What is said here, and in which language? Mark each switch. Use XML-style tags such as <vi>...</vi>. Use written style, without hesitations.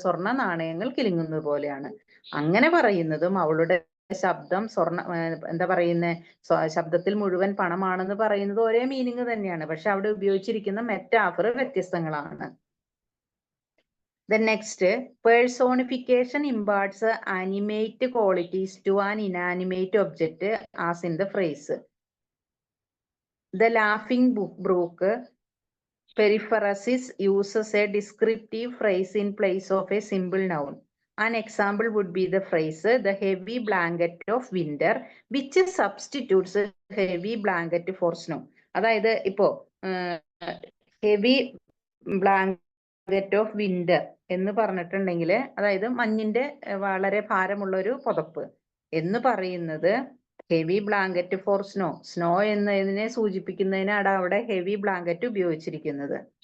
<ml>സ്വർണ്ണ നാണയങ്ങൾ കിലുങ്ങുന്നത് പോലെയാണ്. അങ്ങനെ പറയുന്നതും അവളുടെ ശബ്ദം എന്താ പറയുന്നത്? ശബ്ദത്തിൽ മുഴുവൻ പണമാണെന്ന് പറയുന്നത് ഒരേ മീനിങ് തന്നെയാണ്. പക്ഷെ അവിടെ ഉപയോഗിച്ചിരിക്കുന്ന metaphor വ്യത്യസ്തങ്ങളാണ്.</ml> <en>The next, personification imparts animate qualities to an inanimate object as in the phrase. The laughing brook periphrasis uses a descriptive phrase in place of a simple noun. An example would be the phrase, the heavy blanket of winter, which substitutes heavy blanket for snow.</en> <ml>അതായത് ഇപ്പോ</ml> <en>heavy blanket of winter</en> <ml>എന്ന് പറഞ്ഞിട്ടുണ്ടെങ്കിൽ അതായത് മഞ്ഞിന്റെ വളരെ ഭാരമുള്ള ഒരു പുതപ്പ് എന്ന് പറയുന്നത്</ml> <en>Heavy blanket for snow.</en> <ml>Snow എന്നതിനെ സൂചിപ്പിക്കുന്നതിനാണ് അവിടെ ഹെവി ബ്ലാങ്കറ്റ് ഉപയോഗിച്ചിരിക്കുന്നത്.</ml>